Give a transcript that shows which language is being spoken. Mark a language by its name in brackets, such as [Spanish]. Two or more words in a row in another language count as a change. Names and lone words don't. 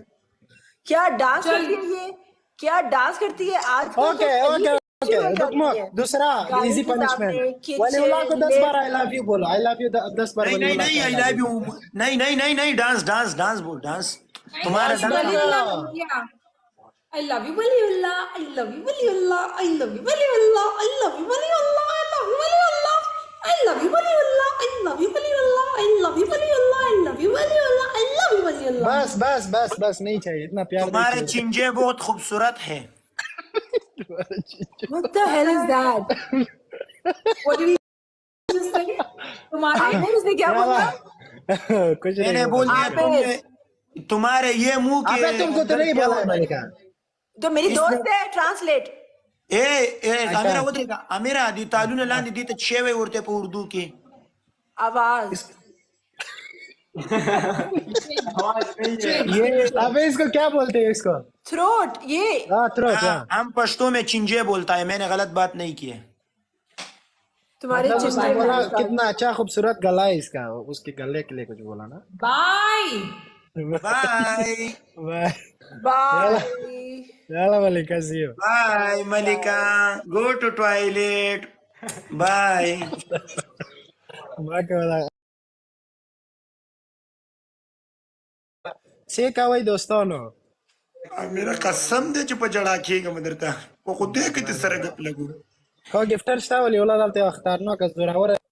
[Hindi] क्या डांस करती है ये, क्या डांस करती है आज ओके दूसरा [English] easy punishment [Hindi] वलीउल्लाह को 10 बार [English] I love you [Hindi] बोलो [English] I love you [Hindi] 10 बार नहीं [English] I love you [Hindi] नहीं डांस बोल डांस तुम्हारा [English] I love you वलीउल्लाह, I love you वलीउल्लाह, I love you वलीउल्लाह, I love you वलीउल्लाह, I love you वलीउल्लाह, I love you वलीउल्लाह, I love you वलीउल्लाह, I love you वलीउल्लाह, I love you वलीउल्लाह, I love you वलीउल्लाह। [Hindi] बस नहीं चाहिए इतना प्यार तुम्हारे चिंजे बहुत खूबसूरत है [English] What the hell is that? What did he just say? [Hindi] तुम्हारे उसने क्या बोला? कुछ मैंने बोल दिया तुम्हारे ये मुंह के अबे तुमको तो नहीं बोला है मलिका जो मेरी दोस्त है ट्रांसलेट [Pashto] امیرا ودرېږه امیرا دې تالونه لاندې دې ته چیوی ورته په اردو کې [Hindi] आवाज ये अबे इसको क्या बोलते हैं इसको थ्रोट ये हाँ थ्रोट हम पश्तो में चिंजे बोलता है मैंने गलत बात नहीं की है तुम्हारे उसने चिंजे बोला कितना अच्छा खूबसूरत गला है इसका उसके गले के लिए कुछ बोला ना बाय बाय बाय बाय [English] Yalla Malika, see you. [Hindi] बाय मलिका [English] go to toilet [Hindi] बाय [Pashto] څه کوئ دوستانو میرا قسم دې چې په جړا کېږم درته په خدای کې دې سره ګپ لګو خو ګفټر شته ولې ولا دلته یو خطرناکه زوروره